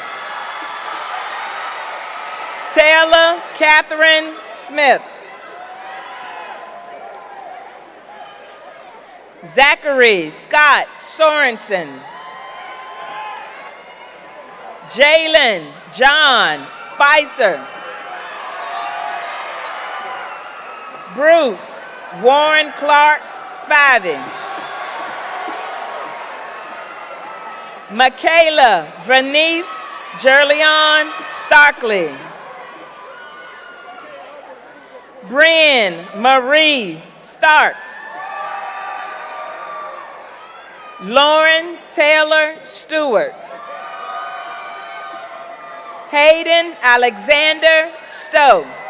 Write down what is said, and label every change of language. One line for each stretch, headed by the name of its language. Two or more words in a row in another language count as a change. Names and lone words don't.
English: Taylor Catherine Smith. Zachary Scott Sorensen. Jalen John Spicer. Bruce Warren Clark Spivey. Michaela Vernice Jerleon Starkley. Bryn Marie Starks. Lauren Taylor Stewart. Hayden Alexander Stowe.